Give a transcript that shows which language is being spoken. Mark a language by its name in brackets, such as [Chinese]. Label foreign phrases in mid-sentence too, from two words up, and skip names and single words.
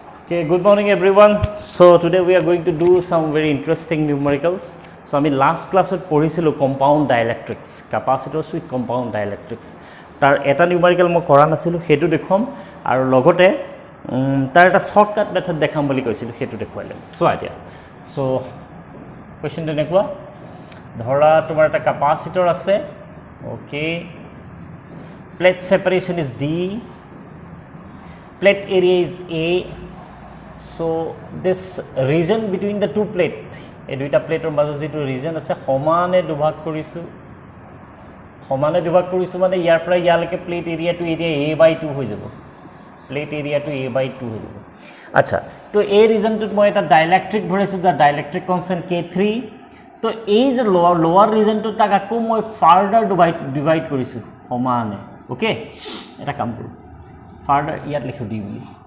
[English] Okay, good morning everyone. So today we are going to do some very interesting numericals. So I mean last class at Porisilo compound dielectrics, capacitors with compound dielectrics. [Assamese] তাৰ এটা numerical মো কৰা নাছিলো হেতু দেখোঁ আৰু লগতে তাৰ এটা [English] shortcut method [Assamese] দেখাম বুলি কৈছিলো হেতু দেখুৱাইলে. [English] So idea. [Assamese] So question tenekwa dhora tomar eta capacitor ase. [English] Okay. Plate separation is D. Plate area is A. So this region between the two plate, [Assamese] এই দুইটা প্লেটৰ মাজত যেটো ৰিজন আছে সমানে দুভাগ কৰিছো মানে ইয়াৰ পৰা ইয়ালৈকে প্লেট এৰিয়াটো এৰিয়া A/2 হৈ যাব প্লেট এৰিয়াটো A/2 হৈ যাব আচ্ছা তো এই ৰিজনটোত মই এটা ডাইলেক্ট্ৰিক ভৰাইছো যা [English] dielectric constant K3 [Assamese] তো এই যে লোৱাৰ ৰিজনটো তাক আকৌ মই [English] further divide [Assamese] কৰিছো সমানে ওকে এটা কাম কৰো ফাৰ্দাৰ ইয়াত লিখো দি বুলি